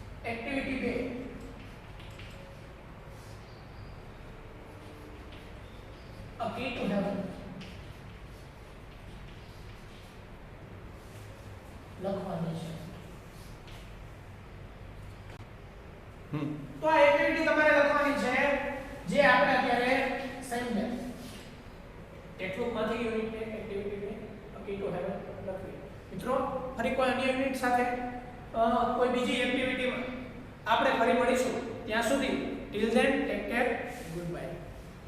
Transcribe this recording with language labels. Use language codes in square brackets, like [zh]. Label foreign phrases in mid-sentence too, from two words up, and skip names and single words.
[gu] એક્ટિવિટી 2 A key to heaven લખવાની છે. તો આ એક્ટિવિટી તમારે લખવાની છે જે આપણે અત્યારે સમજ્યા. ટેક્સ્ટબુકમાંથી યુનિટ એક્ટિવિટી A key to heaven લખવી. મિત્રો ફરી કોઈ અન્ય યુનિટ સાથે કોઈ બીજી એક્ટિવિટીમાં આપણે ફરી મળીશું. ત્યાં સુધી [en] till then take care, good bye.